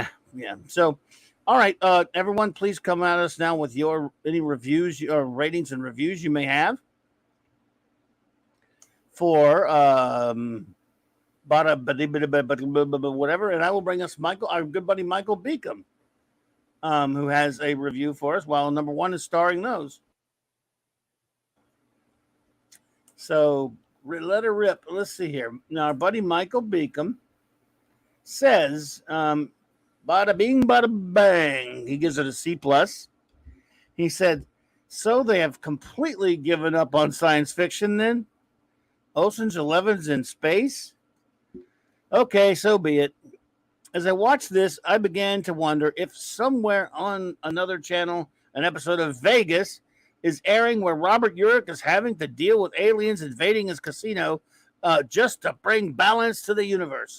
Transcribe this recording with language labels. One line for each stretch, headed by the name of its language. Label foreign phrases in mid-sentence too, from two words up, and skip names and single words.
English: So, all right, everyone, please come at us now with your any reviews or ratings and reviews you may have for whatever, and I will bring us Michael, our good buddy Michael Beacom, who has a review for us. While number one is Starring Those. So let her rip. Let's see here. Now, our buddy Michael Beacom says, "Bada bing, bada bang." He gives it a C plus. He said, "So they have completely given up on science fiction then? Ocean's 11's in space? Okay, so be it. As I watched this, I began to wonder if somewhere on another channel, an episode of Vegas is airing where Robert Urich is having to deal with aliens invading his casino just to bring balance to the universe.